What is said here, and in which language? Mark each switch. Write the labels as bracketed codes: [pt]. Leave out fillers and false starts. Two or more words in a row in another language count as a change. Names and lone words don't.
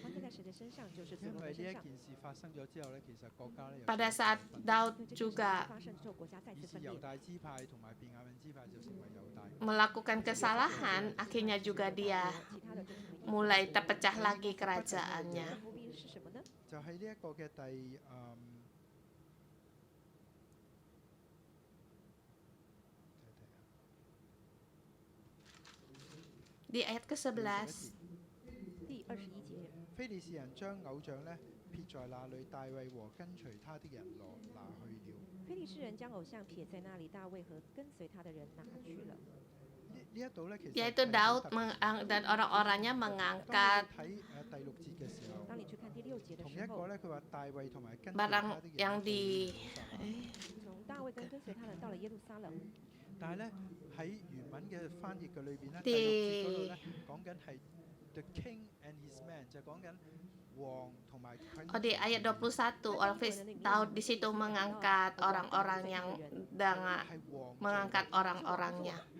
[id] Pada saat Daud juga melakukan kesalahan, akhirnya juga dia mulai terpecah lagi kerajaannya. Di ayat ke-11, [zh] 非利士人將偶像撇在那裏，大衛和跟隨他的人拿去了。非利士人將偶像撇在那裡，大衛和跟隨他的人拿去了。 [id] yaitu Daud dan orang-orangnya mengangkat barang yang di di ayat 21, Daud di situ mengangkat orang-orang yang mengangkat orang-orangnya.